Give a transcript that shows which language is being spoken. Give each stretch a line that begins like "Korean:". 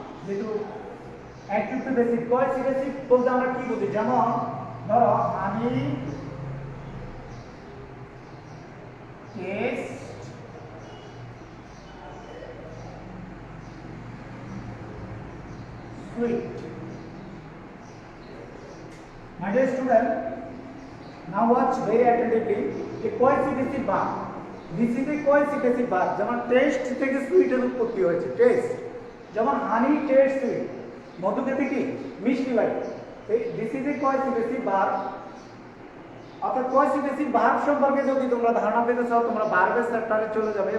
Bangla: যেহেতু active to passive, কয়েসি passive বলতে আমরা কি বুঝি, যেমন ধরো আমি test sweet.
English: My dear student, now watch very attentively. A coercive verb. This is a coercive verb.
Bangla: যেমন টেস্ট থেকে সুইটের উৎপত্তি হয়েছে, টেস্ট। যেমন
English: honey taste sweet,
Bangla: মধু খেতে কি মিষ্টি লাগে।
English: This is a coercive verb।
Bangla: অর্থাৎ coercive verb সম্পর্কে যদি তোমরা ধারণা পেতে চাও তোমরা ভার্বের চ্যাপ্টারে চলে যাবে।